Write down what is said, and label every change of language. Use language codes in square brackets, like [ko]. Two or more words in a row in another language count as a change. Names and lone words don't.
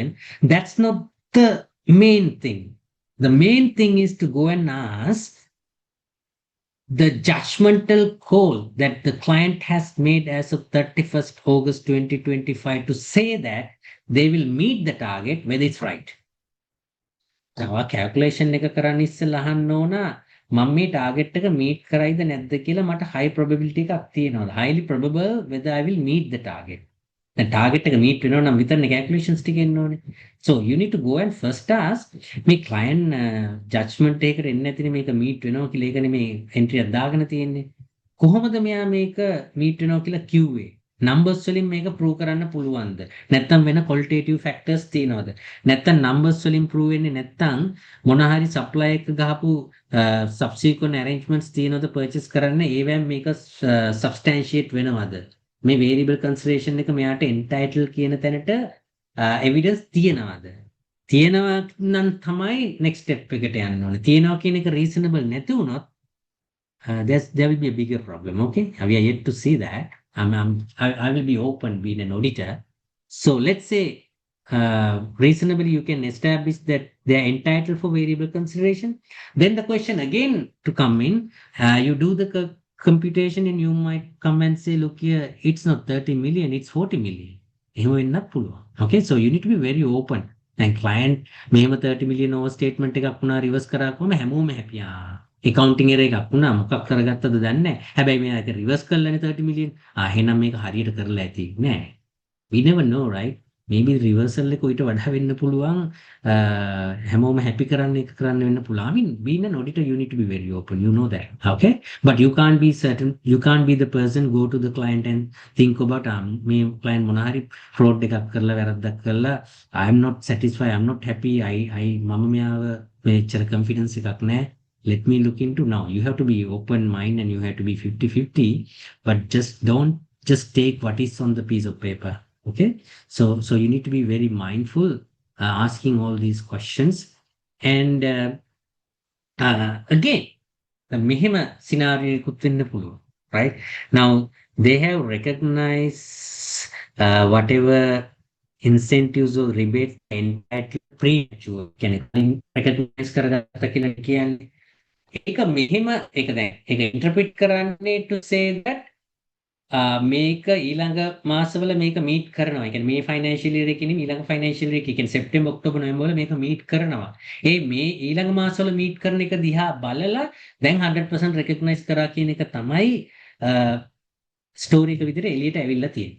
[en] That's not the main thing. The main thing is to go and ask the judgmental call that the client has made as of 31st August 2025 to say that they will meet the target, whether it's right. Now, calculation [si] එක කරන්න ඉස්සෙල්ලා අහන්න ඕන මම මේ target එක meet කරයිද නැද්ද කියලා මට [en] high probability [si] එකක් තියෙනවද? [en] Highly probable whether I will meet the target. [si] දැන් target එක meet වෙනවා නම් විතරනේ calculations ටික එන්න ඕනේ. [en] So you need to go and first ask [si] මේ [en] client judgment [si] එකකට එන්නේ නැතිනේ මේක meet වෙනවා කියලා ඒකනේ මේ entry එක දාගෙන තියෙන්නේ. කොහොමද මෙයා මේක meet වෙනවා කියලා කිව්වේ? numbers වලින් මේක prove කරන්න පුළුවන්ද? නැත්නම් වෙන [en] qualitative factors [si] තියෙනවද? නැත්නම් numbers වලින් prove වෙන්නේ නැත්නම් මොන හරි supply එක ගහපු [en] subsequent arrangements [si] තියෙනවද purchase කරන්න ඒවෙන් මේක substantiate වෙනවද? මේ [en] variable consideration [si] එක මෙයාට entitled කියන තැනට evidence තියෙනවද? තියෙනවා නම් තමයි [en] next step [si] එකට යන්න ඕනේ. තියෙනවා කියන එක reasonable නැති වුණොත් [en] there will be a bigger problem. Okay, we are yet to see that. I will be open being an auditor. So let's say reasonably you can establish that they are entitled for variable consideration. Then the question again to come in, you do the computation and you might come and say, look here, it's not 30 million, it's 40 million. [si] එහෙම වෙන්නත් පුළුවන්. [en] Okay, so you need to be very open. [si] And client මෙහෙම [en] 30 million overstatement [si] එකක් වුණා reverse කරාකම හැමෝම happy. [en] accounting error [si] එකක් වුණා මොකක් කරගත්තද දන්නේ නැහැ. හැබැයි මෙයා ඒක reverse කළානේ 30 million. එහෙනම් මේක හරියට කරලා ඇති නෑ. [en] We never know, right? Maybe reversal [si] එක ඊට වඩා වෙන්න පුළුවන්. හැමෝම happy කරන්න එක කරන්න වෙන්න පුළුවන්. [en] I mean, being an auditor, you need to be very open. You know that. Okay? But you can't be certain. You can't be the person go to the client and think about [si] මේ client මොන හරි fraud එකක් කරලා වැරද්දක් කරලා [en] I am not satisfied. I am not happy. [si] මම මෙයාව මෙච්චර confidence එකක් නැහැ. [en] Let me look into now. You have to be open mind and you have to be 50-50, but don't just take what is on the piece of paper. Okay, so you need to be very mindful asking all these questions. And again, the [si] මෙහෙම scenario එකකුත් වෙන්න පුළුවන්, [en] right? Now they have recognized whatever incentives or rebates entitled premature [si] කියන්නේ කලින් recognize කරගත්ත කියලා කියන්නේ ඒක මෙහෙම ඒක දැන් ඒක interpret කරන්නේ [en] to say that [si] මේක ඊළඟ මාසවල මේක මීට් කරනවා. ඒ කියන්නේ මේ [en] financial year [si] එකේ නෙමෙයි ඊළඟ [en] financial year [si] එකේ කියන්නේ සෙප්තැම්බර් ඔක්තෝබර් නොවැම්බර් වල මේක මීට් කරනවා. මේ ඊළඟ මාසවල මීට් කරන එක දිහා බලලා දැන් 100% recognize කරා කියන එක තමයි ස්ටෝරි එක විදිහට එළියට ඇවිල්ලා තියෙන්නේ.